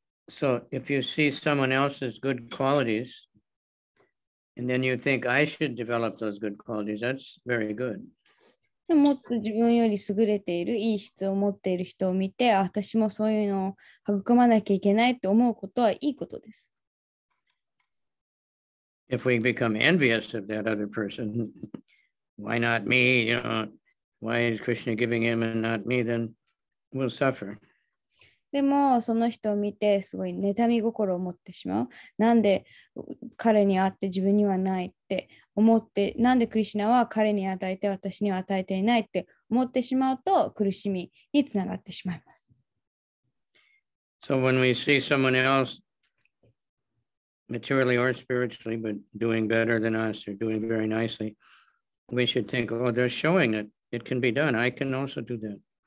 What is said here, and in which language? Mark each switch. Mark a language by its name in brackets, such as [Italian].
[English] So if you see someone else's good qualities, and then you think I should develop those good qualities, that's very good. [Japanese] もっと自分より優れているいい質を持っている人を見て、私もそういうのを育まなきゃいけないって思うことはいいことです。 [English] If we become envious of that other person, why not me? Why is Krishna giving him and not me? Then we'll suffer. [Japanese] でも、その人を見て、すごい妬み心を持ってしまう。なんで彼にあって自分にはないって思って、なんでクリシュナは彼に与えて私には与えていないって思ってしまうと、苦しみにつながってしまいます。 [English] So when we see someone else, materially or spiritually, but doing better than us or doing very nicely, we should think, oh, they're showing that it can be done. I can also do that.